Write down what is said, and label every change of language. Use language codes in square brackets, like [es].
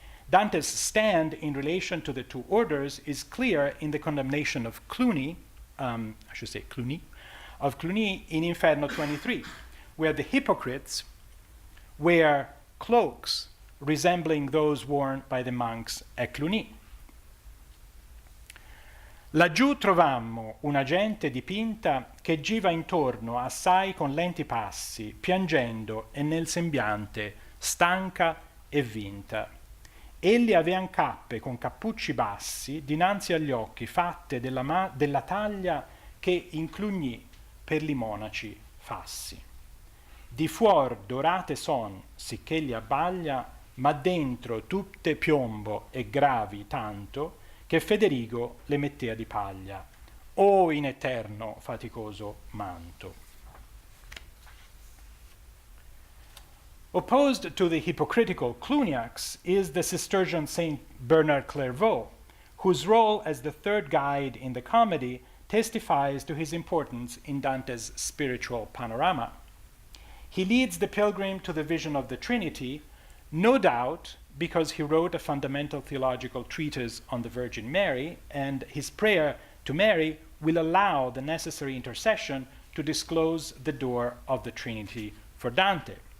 [en] Dante's stand in relation to the two orders is clear in the condemnation of Cluny, of Cluny in Inferno 23, where the hypocrites wear cloaks resembling those worn by the monks at Cluny. [it] Laggiù trovammo una gente dipinta che giva intorno assai con lenti passi, piangendo e nel sembiante stanca e vinta. Egli avean cappe con cappucci bassi dinanzi agli occhi fatte della taglia che in Cluny per li monaci fassi. Di fuor dorate son, sicché li abbaglia, ma dentro tutte piombo e gravi tanto, che Federigo le mettea di paglia, o in eterno faticoso manto. [en] Opposed to the hypocritical Cluniacs is the Cistercian Saint Bernard Clairvaux, whose role as the third guide in the comedy testifies to his importance in Dante's spiritual panorama. He leads the pilgrim to the vision of the Trinity, no doubt because he wrote a fundamental theological treatise on the Virgin Mary, and his prayer to Mary will allow the necessary intercession to disclose the door of the Trinity for Dante.